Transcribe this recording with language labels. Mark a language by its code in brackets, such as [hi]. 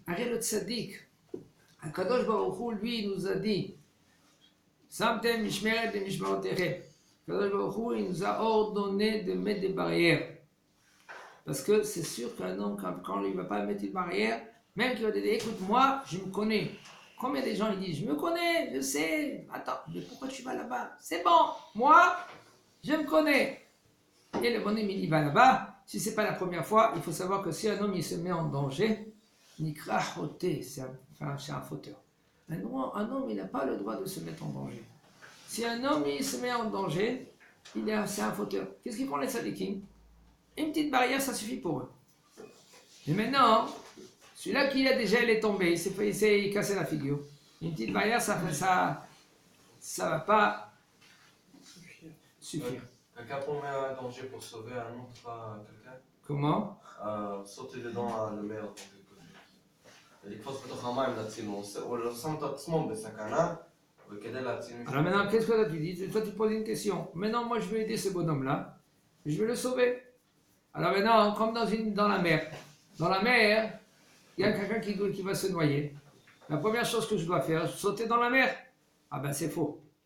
[he] הרי le צדיק, הקדוש ברוך הוא, [fr] lui, nous a dit, [he] שמתם משמרת במשמרותיכם. [fr] הקדוש ברוך הוא, il nous a ordonné de mettre des barrières. Parce que c'est sûr qu'un homme, quand il ne va pas mettre une barrière, même qu'il va dire, écoute, moi, je me connais. Combien de gens ils disent, je me connais, je sais, attends, mais pourquoi tu vas là-bas? C'est bon, moi, je me connais. Et le bonhomme, il va là-bas. Si ce n'est pas la première fois, il faut savoir que si un homme il se met en danger, nikra choté, c'est un fauteur. Un homme, il n'a pas le droit de se mettre en danger. Si un homme, il se met en danger, c'est un fauteur. Qu'est-ce qu'ils font les sadikim? Une petite barrière, ça suffit pour eux. Mais maintenant, celui-là qui a déjà, il est tombé, il s'est cassé la figure. Une petite barrière, ça va pas suffire. Quelqu'un peut mettre un danger pour sauver un autre quelqu'un? Comment? sauter dedans le mer. [he] לקפוץ בתוך המים להציל, הוא שם את עצמו בסכנה וכדי להציל מישהו. [fr] Alors maintenant, qu'est-ce que toi tu dis? Toi tu poses une question. Maintenant, moi je vais aider ce bonhomme-là, je vais le sauver. Alors maintenant, comme dans la mer. Dans la mer, il y a quelqu'un qui va se noyer. La première chose que je dois faire, sauter dans la mer. Ah ben c'est faux.